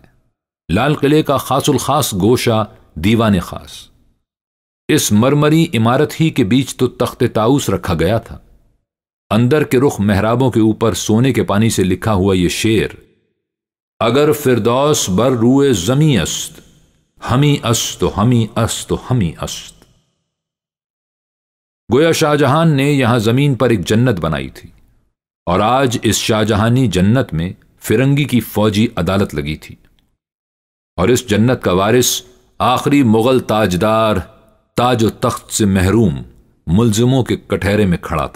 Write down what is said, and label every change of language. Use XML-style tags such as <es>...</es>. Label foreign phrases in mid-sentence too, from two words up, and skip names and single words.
<ur>لال قلعے کا خاص الخاص گوشہ دیوان خاص۔ اس مرمری عمارت ہی کے بیچ تو تخت طاؤس رکھا گیا تھا۔ اندر کے رخ محرابوں کے اوپر سونے کے پانی سے لکھا ہوا یہ شعر:</ur> <fa>اگر فردوس بر روئے زمیں است، ہمی است و ہمی است و ہمی است۔</fa> <ur>گویا شاہجہان نے یہاں زمین پر ایک جنت بنائی تھی، اور آج اس شاہجہانی جنت میں فرنگی کی فوجی عدالت لگی تھی، اور اس جنت کا وارث آخری مغل تاجدار تاج و تخت سے محروم ملزموں کے کٹہرے میں کھڑا تھا۔</ur>